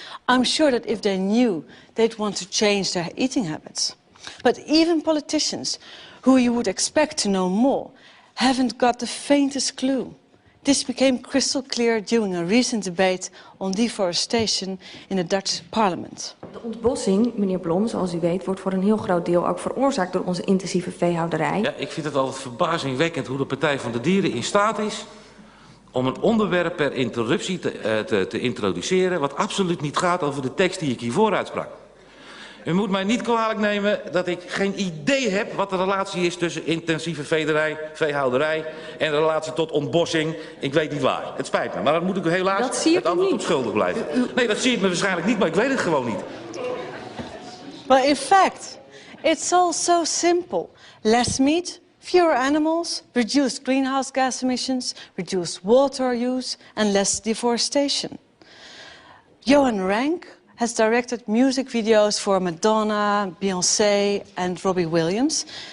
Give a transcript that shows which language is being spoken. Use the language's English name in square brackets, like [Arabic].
[English] I'm sure that if they knew, they'd want to change their eating habits. But even politicians, who you would expect to know more, haven't got the faintest clue. This became crystal clear during a recent debate on deforestation in the Dutch parliament. [Dutch] De ontbossing, meneer Blom, zoals u weet, wordt voor een heel groot deel ook veroorzaakt door onze intensieve veehouderij. Ja, ik vind het altijd verbazingwekkend hoe de Partij van de Dieren in staat is om een onderwerp per interruptie te introduceren wat absoluut niet gaat over de tekst die ik hiervoor uitsprak. U moet mij niet kwalijk nemen dat ik geen idee heb wat de relatie is tussen intensieve veehouderij en de relatie tot ontbossing. Ik weet niet waar. Het spijt me, maar dan moet ik u helaas het antwoord op schuldig blijven. Nee, dat zie ik me waarschijnlijk niet, maar ik weet het gewoon niet. [English] Well, in fact, it's all so simple. Less meat, fewer animals, reduced greenhouse gas emissions, reduced water use and less deforestation. Johan Rank has directed music videos for Madonna, Beyoncé and Robbie Williams.